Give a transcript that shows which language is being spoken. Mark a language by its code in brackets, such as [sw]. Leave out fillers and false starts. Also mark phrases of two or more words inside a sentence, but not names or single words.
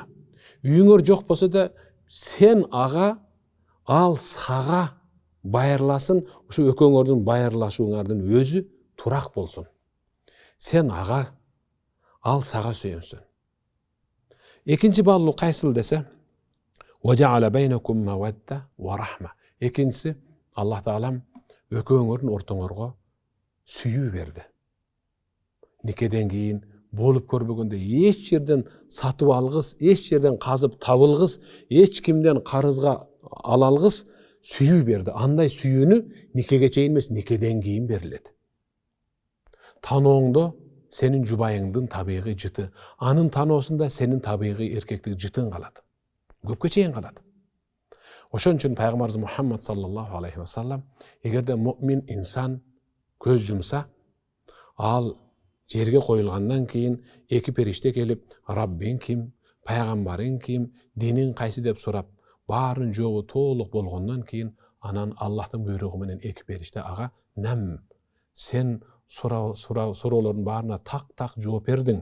[ky] Үйүңөр жок болсо да сен ага, ал сага байырласын, ушу экөөңөрдүн байырлашууңардын өзү турак болсун. Сен ага, ал сага сүйөнсүн. Экинчи баалуулук кайсыл десе, [ar] وَجَعَلَ بَيْنَكُمْ مَوَدَّةً وَرَحْمَةً. [ky] Экинчиси, Аллах Таалам экөөңөрдүн ортоңорго сүйүү берди. Никеден кийин болуп көрбөгөндө эч жерден сатып алгыс, эч жерден казып табылгыс, эч кимден карызга ала алгыс, сүйүү берди. Андай сүйүүнү никеге чейин эмес, никеден кийин берилет. Танооңдо сенин жубайыңдын табигый жыты, анын таноосунда сенин табигый эркектик жытың калат. Көпкө чейин калат. Ошон үчүн пайгамбарыбыз Мухаммад [ar] صلى الله عليه وسلم, [ky] эгерде муъмин инсан көз жумса, ал жерге коюлгандан кийин эки периште келип, Раббиң ким, пайгамбарың ким, диниң кайсы деп сурап, баарын жообу толук болгондон кийин анан Аллахтын буйругу менен эки периште ага нам, сен суроолордун баарына так жооп бердиң.